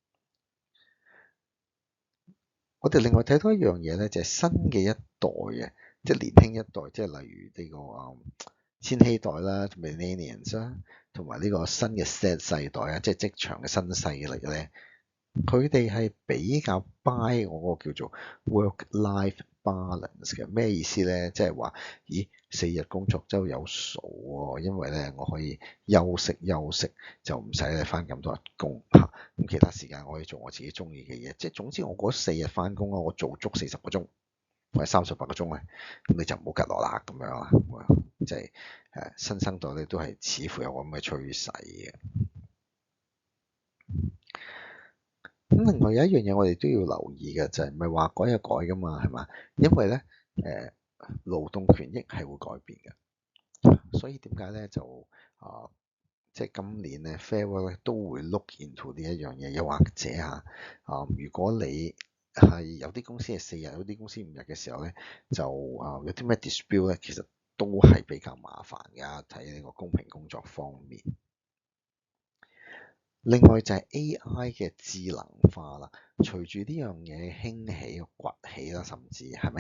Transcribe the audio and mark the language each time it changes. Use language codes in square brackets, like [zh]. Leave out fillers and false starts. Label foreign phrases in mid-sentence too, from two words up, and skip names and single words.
[yue] 我哋另外睇到一樣嘢咧，就係新嘅一代嘅，即係年輕一代，即係例如呢個千禧代啦 Millennials 啦，同埋呢個新嘅 Z 世代啊，即係職場嘅新勢力咧。佢哋係比較 buy 我個叫做 [en] work-life balance [yue] 嘅，咩意思咧？即係話，咦，4日工作周有數喎，因為咧我可以休息，就唔使咧返咁多日工嚇。咁其他時間我可以做我自己中意嘅嘢，即係總之我嗰4日返工啊，我做足40個鐘或者38個鐘咧，咁你就唔好吉我啦咁樣啦。即係新生代咧都係似乎有咁嘅趨勢嘅。咁另外有一樣嘢我哋都要留意嘅就係唔係話改就改㗎嘛，係嘛？因為咧勞動權益係會改變嘅，所以點解咧就即係今年咧 Fair Work 咧都會 [en] look into [yue] 呢一樣嘢，又或者如果你係有啲公司係4日，有啲公司5日嘅時候咧，就有啲咩 dispute 咧，其實都係比較麻煩㗎，睇呢個公平工作方面。另外就係 AI 嘅智能化啦，隨住呢樣嘢興起、崛起啦，甚至係咪？